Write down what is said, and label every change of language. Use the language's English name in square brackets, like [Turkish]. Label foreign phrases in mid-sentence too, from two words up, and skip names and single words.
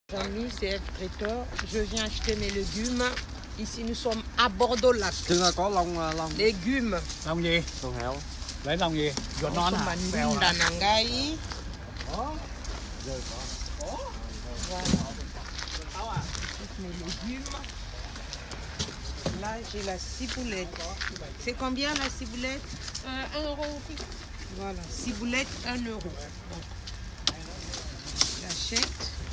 [French] Amis, c'est F Traiteur. Je viens acheter mes légumes. Ici, nous sommes à Bordeaux-Lac. Légumes. [Vietnamese] Lòng gì? Lấy lòng gì? Ruột non à? Bèo à? [French] Voilà. Toutes mes légumes. Là, j'ai la ciboulette. C'est combien la ciboulette? 1 euro. Voilà, ciboulette, 1 euro. J'achète.